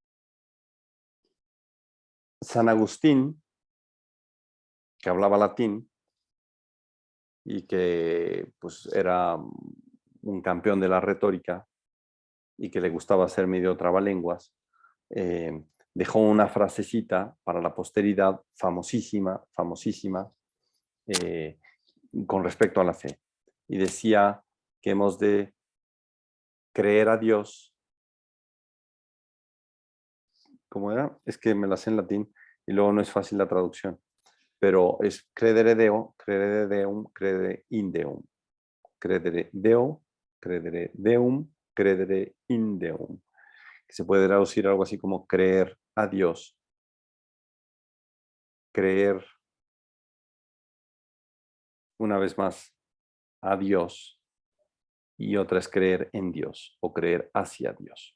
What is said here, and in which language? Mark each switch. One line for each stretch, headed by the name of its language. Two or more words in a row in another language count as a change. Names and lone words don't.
Spanish: San Agustín, que hablaba latín y que pues, era un campeón de la retórica y que le gustaba ser medio trabalenguas, dejó una frasecita para la posteridad famosísima, con respecto a la fe. Y decía que hemos de creer a Dios. ¿Cómo era? Es que me la sé en latín y luego no es fácil la traducción. Pero es
Latin: credere Deo, credere Deum, credere in Deum. Credere Deo, credere Deum, credere in Deum.
Spanish: Que se puede traducir algo así como creer a Dios. Creer, una vez más, a Dios. Y otra es creer en Dios o creer hacia Dios.